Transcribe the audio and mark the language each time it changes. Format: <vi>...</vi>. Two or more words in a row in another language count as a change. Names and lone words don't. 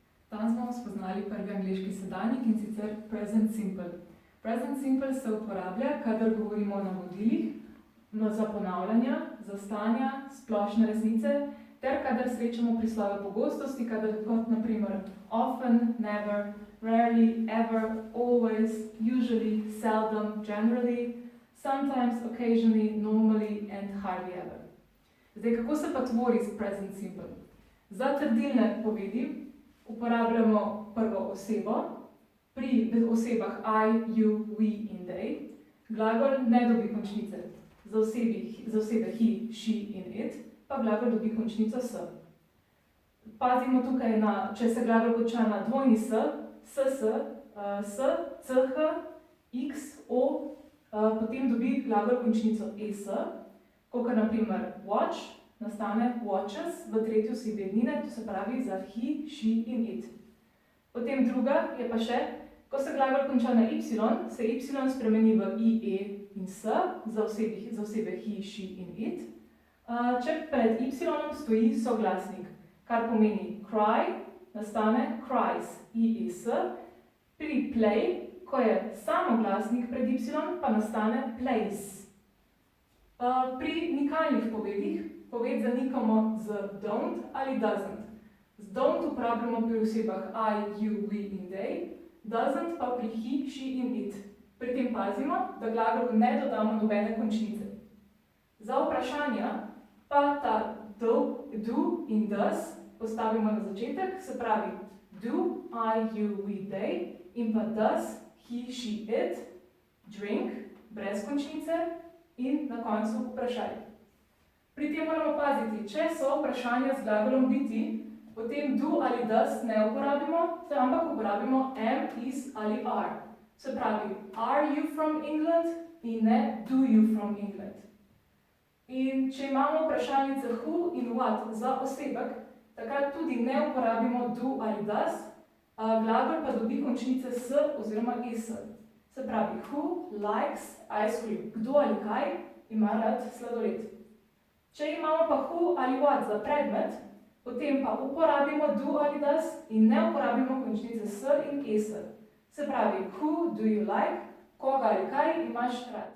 <sl>Danes bomo spoznali prvi angleški sedanjik, in sicer</sl> <en>present simple. Present simple</en> <sl>se uporablja, kadar govorimo o navodilih, za ponavljanja, za stanja, splošne resnice, ter kadar srečamo prislove pogostosti, kot na primer</sl> <en>often, never, rarely, ever, always, usually, seldom, generally, sometimes, occasionally, normally and hardly ever.</en> <sl>Zdaj, kako se pa tvori</sl> <en>present simple?</en> <sl>Za trdilne povedi uporabljamo prvo osebo. Pri osebah</sl> <en>I, you, we</en> <sl>in they glagol ne dobi končnice. Za osebe</sl> <en>he, she</en> <sl>in it pa glagol dobi končnico s. Pazimo tukaj če se glagol konča na dvojni s, ss, ch, x, o, potem dobi glagol končnico es, kakor na primer watch nastane watches v tretji osebi ednine, to se pravi za</sl> <en>he, she</en> <sl>in it. Potem druga je pa še, ko se glagol konča na y, se y spremeni v i, e in s za osebe</sl> <en>he, she</en> <sl>in it. Če pred y stoji soglasnik, kar pomeni cry, nastane cries, i, e, s. Pri play, ko je samoglasnik pred y, pa nastane plays. Pri nikalnih povedih poved zanikamo z don't ali doesn't. Z don't uporabljamo pri osebah</sl> <en>I, you, we</en> <sl>in they, doesn't pa pri</sl> <en>he, she</en> <sl>in it. Pri tem pazimo, da glagolu ne dodamo nobene končnice. Za vprašanja pa ta do in does postavimo na začetek, se pravi</sl> <en>do, I, you, we, they</en> <sl>in pa</sl> <en>does, he, she, it, drink,</en> <sl>brez končnice in na koncu vprašaj. Pri tem moramo paziti, če so vprašanja z glagolom biti, potem do ali does ne uporabimo, ampak uporabimo</sl> <en>am, is</en> <sl>ali are. Se pravi,</sl> <en>are you from England</en> <sl>in ne</sl> <en>do you from England.</en> <sl>In če imamo vprašalnice who in what za osebek, takrat tudi ne uporabimo do ali does, glagol pa dobi končnice s oziroma es. Se pravi,</sl> <en>who likes ice cream?</en> <sl>Kdo ali kaj ima rad sladoled? Če imamo pa who ali what za predmet, potem pa uporabimo do ali does in ne uporabimo končnice s in es. Se pravi,</sl> <en>who do you like?</en> <sl>Koga ali kaj imaš rad?</sl>